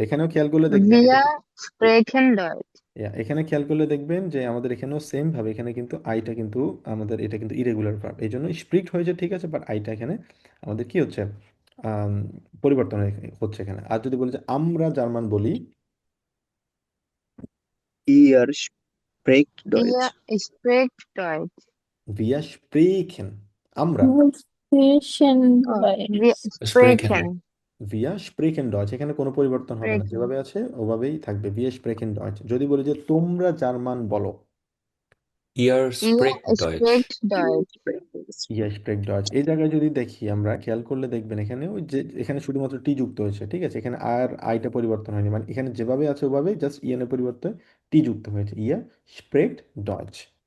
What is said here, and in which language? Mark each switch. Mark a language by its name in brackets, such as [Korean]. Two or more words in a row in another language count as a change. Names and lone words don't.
[Bangla] এখানেও খেয়াল করলে দেখবেন, এখানে খেয়াল করলে দেখবেন যে আমাদের এখানেও সেম ভাবে, এখানে কিন্তু আইটা কিন্তু আমাদের, এটা কিন্তু [English] irregular verb, [Bangla] এই জন্য স্প্রিক্ট হয়েছে, ঠিক আছে, বাট আইটা এখানে আমাদের কি হচ্ছে? আম, পরিবর্তন হচ্ছে এখানে। আর যদি বলি যে আমরা জার্মান বলি, [German] Ihr sprecht Deutsch. wir sprechen, আমরা, Sprechen Deutsch. স্প্রেখেন। wir sprechen Deutsch, [Bangla] এখানে কোনো পরিবর্তন হবে না, যেভাবে আছে ওভাবেই থাকবে, [German] wir sprechen Deutsch। [Bangla] যদি বলি যে তোমরা জার্মান বলো, [German] Ihr sprecht Deutsch. Ihr sprecht Deutsch. [Bangla] এই জায়গায় যদি দেখি আমরা, খেয়াল করলে দেখবেন এখানে ওই যে এখানে শুধুমাত্র টি যুক্ত হয়েছে, ঠিক আছে, এখানে আর আইটা পরিবর্তন হয়নি, মানে এখানে যেভাবে আছে ওভাবে জাস্ট ইএন এর পরিবর্তে টি যুক্ত হয়েছে, [German] Ihr sprecht Deutsch.